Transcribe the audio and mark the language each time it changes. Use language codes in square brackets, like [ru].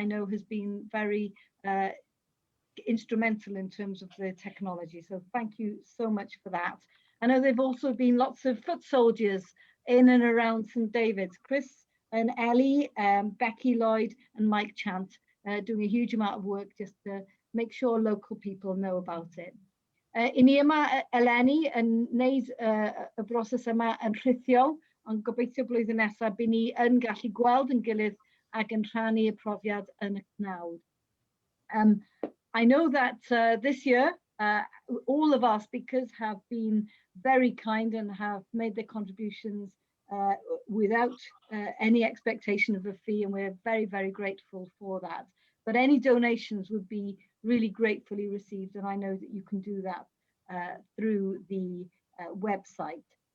[en] I know has been very instrumental in terms of the technology, so thank you so much for that. I know there've also been lots of foot soldiers in and around St. David's. Chris and Ellie, Becky Lloyd and Mike Chant doing a huge amount of work just to make sure local people know about it. [cy] I ni yma eleni yn wneud y broses yma yn rhithiol, ond gobeithio blwyddyn nesaf by ni yn gallu gweld yn gilydd ac yn rhannu y profiad yn y cnawd. [en] I know that this year, all of our speakers have been very kind and have made their contributions without any expectation of a fee, and we're very, very grateful for that. But any donations would be really gratefully received, and I know that you can do that through the website.